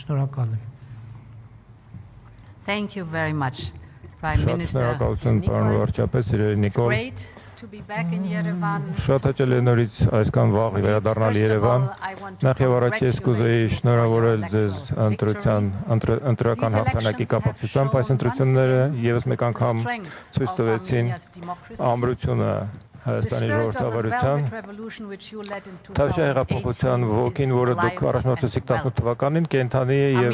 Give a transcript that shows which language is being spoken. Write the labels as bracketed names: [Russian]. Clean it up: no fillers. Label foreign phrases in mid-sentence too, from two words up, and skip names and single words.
[Armenian] Շնորհակալ եմ։ [English] Thank you very much, Prime Minister. [Armenian] Շնորհակալություն, պարոն վարչապետ, սիրելի Նիկոլ։ [English] Great to be back in Yerevan. [Armenian] Շատ հաճելի է նորից այսքան վաղ վերադառնալ Երևան։ Նախ եւ առաջ ես կուզեի շնորհավորել ձեզ ընտրական հաղթանակի կապակցությամբ այս ընտրությունները եւս մեկ անգամ ցույց տվեցին ամրությունը Հայաստանի ժողովրդավարության Թավշյա հեղափոխության ոգին, որը դուք առաջնորդեցիք 18 թվականին, կենդանի է եւ